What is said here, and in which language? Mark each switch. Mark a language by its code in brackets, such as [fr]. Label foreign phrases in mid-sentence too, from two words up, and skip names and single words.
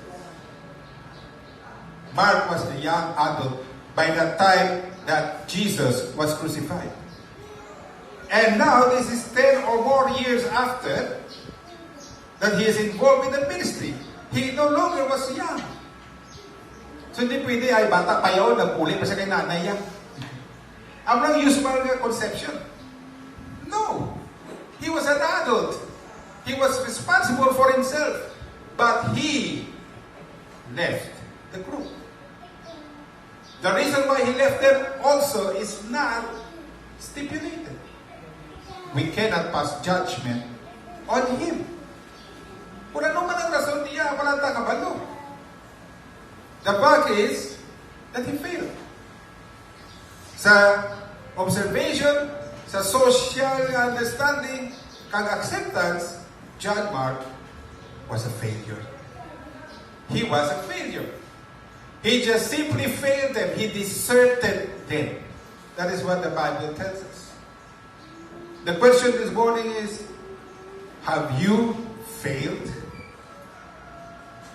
[en] Mark was a young adult by the time that Jesus was crucified. And now, this is 10 or more years after that he is involved in the ministry. He no longer was young. [tl] So hindi pwede ay bata pa yun, nagpuli pa siya kay nanay yan. [en] I'm not usual conception. No. He was an adult. He was responsible for himself. But he left the group. The reason why he left them also is not stipulated. We cannot pass judgment on him. [tl] Kung ano man ang rason niya, walang takabalo. [en] The fact is that he failed. Sa observation, sa social understanding, kag acceptance, John Mark was a failure. He was a failure. He just simply failed them. He deserted them. That is what the Bible tells us. The question this morning is, have you failed?